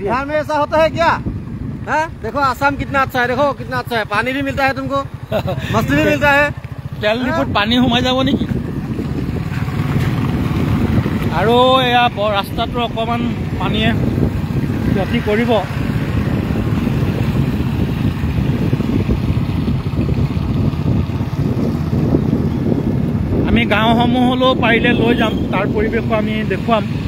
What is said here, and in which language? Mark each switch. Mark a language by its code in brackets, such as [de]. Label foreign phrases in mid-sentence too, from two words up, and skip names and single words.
[hi] में ऐसा होता है क्या है देखो आसाम कितना अच्छा है देखो कितना अच्छा है पानी भी मिलता है तुमको मछली भी मिलता है [as] তেল ডিপুত পানী সোমাই যাব নেকি আৰু এয়া ৰাস্তাটো অকণমান পানীয়ে ক্ষতি কৰিব আমি গাঁওসমূহলৈও পাৰিলে লৈ যাম তাৰ পৰিৱেশো আমি দেখুৱাম